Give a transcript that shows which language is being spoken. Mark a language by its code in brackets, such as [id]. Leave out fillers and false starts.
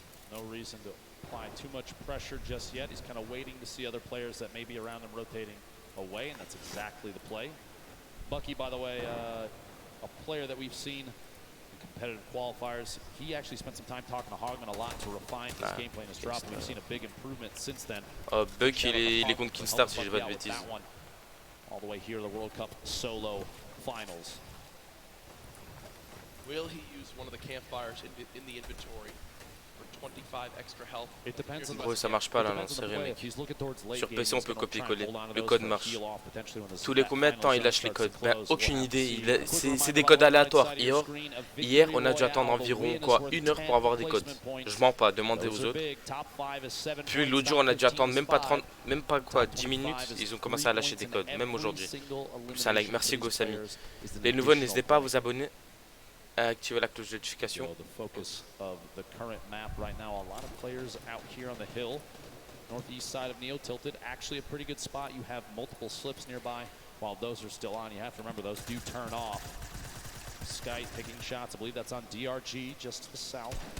[en] No reason to apply too much pressure just yet. He's kind of waiting to see other players that may be around him rotating away, and that's exactly the play. Bucky, by the way, a player that we've seen in competitive qualifiers. He actually spent some time talking to Hogman a lot to refine his gameplay and his drop, and we've seen a big improvement since then. [fr] Buck, il est contre Kinstar si je dis pas de bêtises. [en] All the way here, the World Cup solo finals. Will he use one of the campfires in the inventory? 25 extra health. [fr] Gros, ça marche pas là, non, sérieux mec. Sur PC on peut copier-coller, le code marche. Tous les combien de temps il lâche les codes? Ben, aucune idée, c'est des codes aléatoires. Hier on a dû attendre environ quoi, 1 heure pour avoir des codes. Je mens pas, demandez aux autres. Puis l'autre jour on a dû attendre même pas quoi, 10 minutes, ils ont commencé à lâcher des codes, même aujourd'hui. C'est un like, merci Gosami. Les nouveaux, n'hésitez pas à vous abonner, à activer la cloche de notification. [en] The focus of the current map right now, a lot of players out here on the hill. Northeast side of Neo tilted, actually a pretty good spot. You have multiple slips nearby. While those are still on, you have to remember those do turn off. Sky taking shots, I believe that's on DRG just to the south.